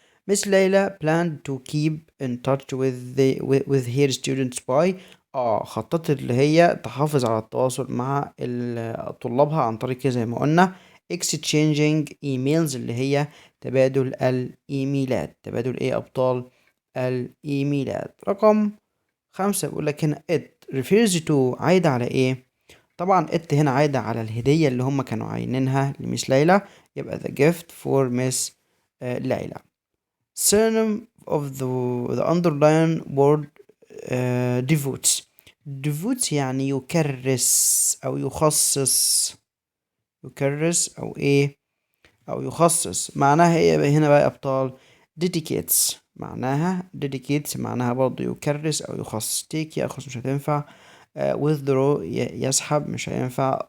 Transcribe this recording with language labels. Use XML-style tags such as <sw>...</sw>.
<en>Miss Layla planned to keep in touch with her students by</en> <ar>خططت اللي هي تحافظ على التواصل مع طلابها عن طريق زي ما قلنا</ar> <en>exchanging emails،</en> <ar>اللي هي تبادل الإيميلات. تبادل إيه يا أبطال؟ الإيميلات. رقم 5 بيقول لك هنا</ar> <en>it refers to،</en> <ar>عايدة على إيه؟ طبعا it هنا عايدة على الهدية اللي هم كانوا عاينينها لميس ليلى. يبقى</ar> <en>the gift for Miss ليلى. synonym of the underlying word devotes.</en> <ar>devotes يعني يكرس أو يخصص. يكرس أو إيه، أو يخصص. معناها إيه هنا بقى يا أبطال؟ dedicates. معناها برضه يكرس أو يخصص. take يأخذ مش هتنفع. withdraw يسحب مش هينفع.</ar>